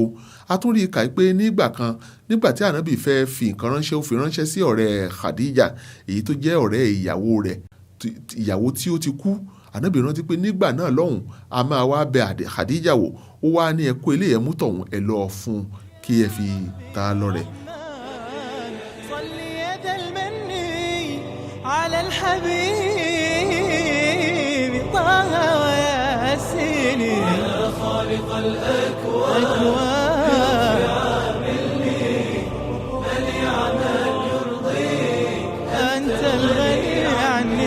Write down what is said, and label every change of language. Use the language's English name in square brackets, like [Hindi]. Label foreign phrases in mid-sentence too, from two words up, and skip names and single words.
[Yoruba] A tún rí i kà pé nígbà kan nígbà tí ànábì fẹ́ fi nǹkan ránṣẹ́ ó fi ránṣẹ́ sí ọ̀rẹ́ Khadija èyí tó jẹ́ ọ̀rẹ́ ìyàwó rẹ̀ ìyàwó tí ó ti kú. Ànábì rántí pé nígbà náà lọ́hùn a máa wá bẹ Khadija wò ó wá ní ẹ kó eléyẹ̀ mú tọ̀hún ẹ lọ fún kí ẹ fi ta lọ́rẹ. [Arabic] على الحبيب طه وياسين يا خالق الأكوان عاملني من يعمل يرضيك أنت الغني عني